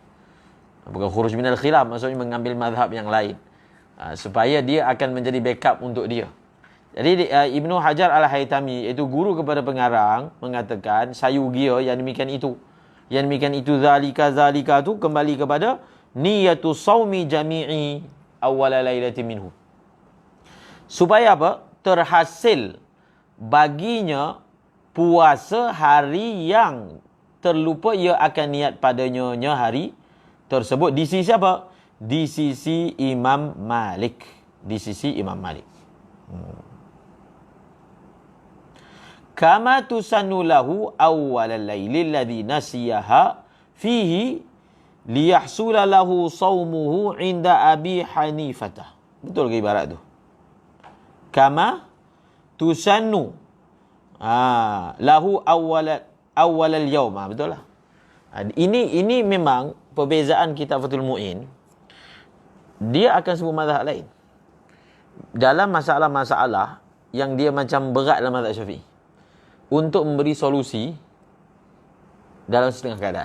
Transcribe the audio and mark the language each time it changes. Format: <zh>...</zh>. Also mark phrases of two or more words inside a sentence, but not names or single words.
<ms>Bukan</ms> <ar>خروج من الخلاف,</ar> <ms>maksudnya mengambil mazhab yang lain. Supaya dia akan menjadi backup untuk dia. Jadi Ibnu Hajar Al-Haytami, iaitu guru kepada pengarang, mengatakan sayu gia yang demikian itu. Yang demikian itu zalika tu kembali kepada</ms> <ar>نية صوم جميع أول ليلة منه.</ar> <ms>Supaya apa? Terhasil baginya puasa hari yang terlupa ia akan niat padanya hari tersebut. Di sisi apa? Di sisi Imam Malik. Di sisi Imam Malik.</ms> <ar>كما تسن له أول الليل الذي نسيها فيه ليحصل له صومه عند أبي حنيفة.</ar> <ms>Betul ke ibarat tu?</ms> <ar>كما تسن له أول اليوم.</ar> <ms>Betul lah. Ini memang perbezaan kitab Fathul Mu'in. Dia akan sebut mazhab lain. Dalam masalah-masalah yang dia macam berat dalam mazhab Syafi'i, untuk memberi solusi dalam setengah keadaan.</ms>